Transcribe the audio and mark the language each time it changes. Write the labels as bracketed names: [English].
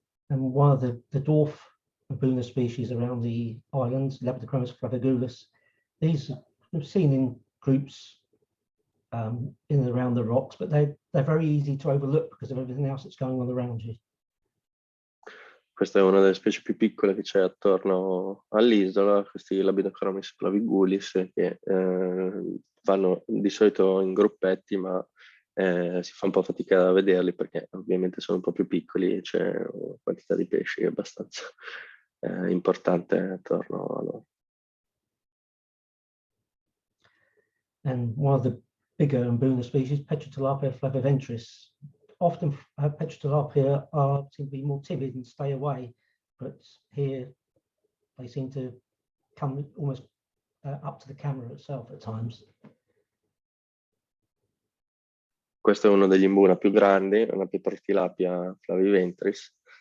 [English] And one of the dwarf Mbuna species around the islands, Labioslindricus flavigulus, these are seen in groups in and around the rocks, but they're very easy to overlook because of everything else that's going on around you. [Italian] Questa è una delle specie più piccole che c'è attorno all'isola, questi Labioslindricus flavigulis, che vanno di solito in gruppetti, ma si fa un po' fatica a vederli perché ovviamente sono un po' più piccoli e c'è una quantità di pesci che è abbastanza importante attorno a loro. [English] And one of the bigger Mbuna species, Petrotilapia flaviventris. Often Petrotilapia seem to be more timid and stay away, but here they seem to come almost up to the camera itself at times. [Italian] Questo è uno degli Mbuna più grandi, una Petrotilapia flaviventris.